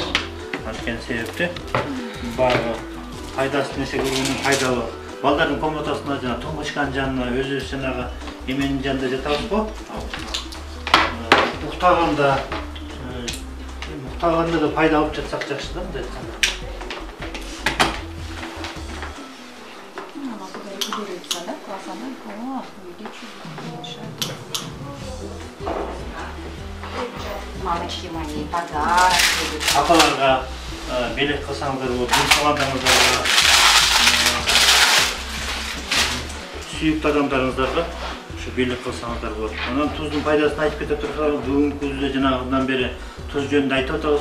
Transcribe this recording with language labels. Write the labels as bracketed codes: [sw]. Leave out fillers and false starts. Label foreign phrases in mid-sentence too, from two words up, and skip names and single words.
[ky] Анткени себепти баары пайдасы нерсе көргөнүн пайдалуу. Балдардын комнатасына жана тумбочканын жанына, өзүбүз жанагы эменин жанында жатабыз го. Уктаганда да пайда алып жатсак жакшы да, мындай айтканда. [ru] Мамочки мои, подарки. [ky] Апаларга белек кылсаңыздар болот, тугандарыңыздарга, сүйүктүү адамдарыңыздарга ушу белек кылсаңыздар болот. Анан туздун пайдасын айтып кете турсак, бүгүнкү күндө жанагыдан бери туз жөнүндө айтып атабыз.